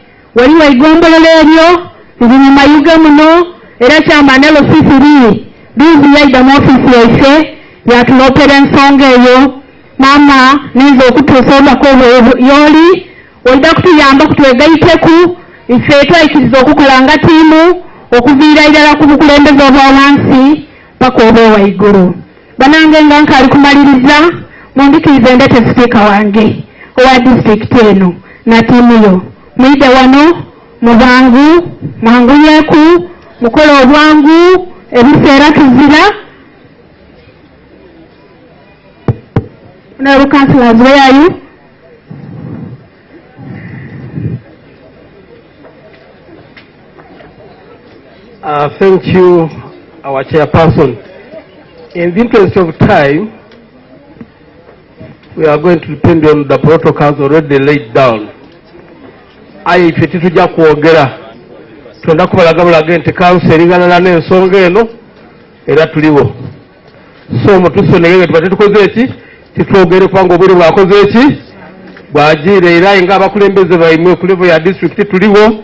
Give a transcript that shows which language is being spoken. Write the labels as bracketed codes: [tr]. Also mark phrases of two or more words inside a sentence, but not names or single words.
[xog] Waliwo igombolola eryo liri mu mayuge muno era kyama ne losisiri bizi yaida mu ofiisi yaife yatuloopera ensonga eyo. Maama ninza okutuusa obako yoli olida kutuyamba kutwegayiteku ife twayikiriza okukola nga tiimu okuviira irala ku bukulembeze obwa wansi paka oba owaigulu. Banange nga nkaali kumaliriza mundikirize ndete sipiika wange owa disitulikiti eno na tiimu yo. Muyide wano mubangu mwangunyeeku mukola obwangu ebiseera tuzira. [en] Honorable Councillors, where are you? Thank you, our chairperson. In the interest of time, we are going to depend on the protocols already laid down. [xog] Aye ffe tujja kwogera twenda kubalagabulaga nti council eringanana n'ensonga eno era tuliwo. So mutusoneye tuba tetukoze eki titwogere kubanga obwire bwakoze eki bwagiire era nga abakulembeze baimwe ku level ya district tuliwo.